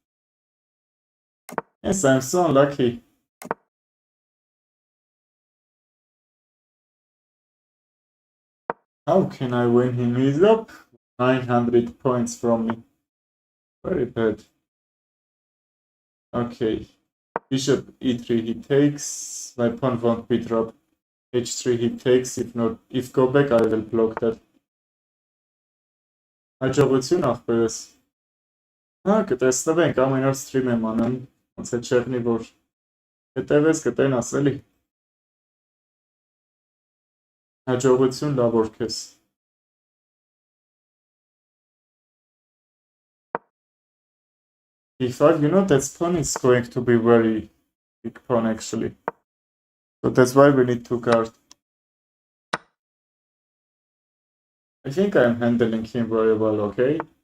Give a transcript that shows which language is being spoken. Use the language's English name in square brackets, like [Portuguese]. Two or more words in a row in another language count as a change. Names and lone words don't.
[English] Yes, I'm so unlucky. How can I win him? He's up 900 points from me. Very bad. Okay. Bishop e3 he takes. My pawn won't be dropped. h3 he takes. If go back, I will block that. [Armenian] Հաջողություն ախպերս։ Հա, կտեսնվենք, ամեն օր ստրիմ եմ անում, ոնց է չեղնի, որ հետևես կտենաս էլի։ Հաջողություն լավ որ քեզ։ e5, [English] you know that pawn is going to be very big pawn actually. So that's why we need to guard. I think I'm handling him very well, okay?